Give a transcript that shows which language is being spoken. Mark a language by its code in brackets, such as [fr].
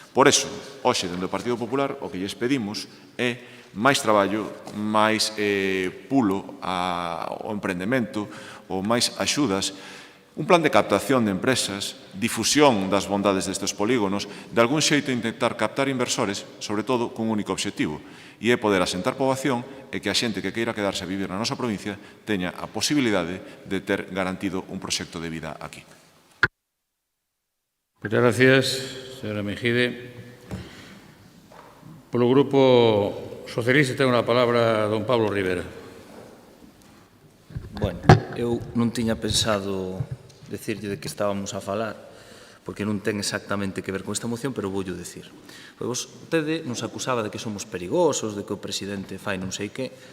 [gl] Por eso, hoxe, dende o Partido Popular, o que lles pedimos é máis traballo, máis pulo ao emprendemento, ou máis axudas, un plan de captación de empresas, difusión das bondades destes polígonos, de algún xeito intentar captar inversores, sobre todo cun único obxectivo, e é poder asentar poboación e que a xente que queira quedarse a vivir na nosa provincia teña a posibilidade de ter garantido un proxecto de vida aquí. [es] Muchas gracias, señora Mejide. [gl] Polo Grupo Socialista ten unha palabra don Pablo Rivera. Bueno, eu non tiña pensado decirlle de que estábamos a falar, porque non ten exactamente que ver con esta moción, pero voulle dicir. Pois vostede nos acusaba de que somos perigosos, de que o presidente fai non sei que.